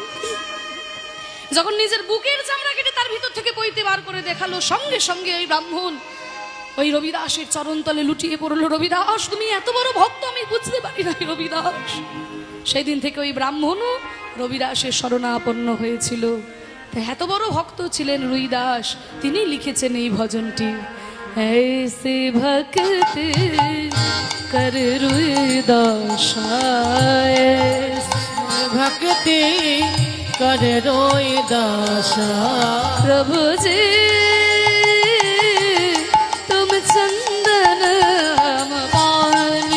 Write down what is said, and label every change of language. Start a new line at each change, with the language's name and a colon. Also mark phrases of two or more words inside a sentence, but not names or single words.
Bangla: যখন নিজের বুকের চামড়া কেটে তার ভিতর থেকে পৈতে বার করে দেখালো, সঙ্গে সঙ্গে ওই ব্রাহ্মণ ওই রবিদাসের চরণতলে লুটিয়ে পড়লো। রবিদাস তুমি এত বড় ভক্ত আমি বুঝতে পারি না রবিদাস। সেই দিন থেকে ওই ব্রাহ্মণও রবিদাসের শরণাপন্ন হয়েছিল। এত বড় ভক্ত ছিলেন রুইদাস, তিনি লিখেছেন এই ভজনটি।
Hindi: ऐसे भक्ति कर रुइदास, भक्ति कर रोए दासा। प्रभु जी तुम चंदन हम पानी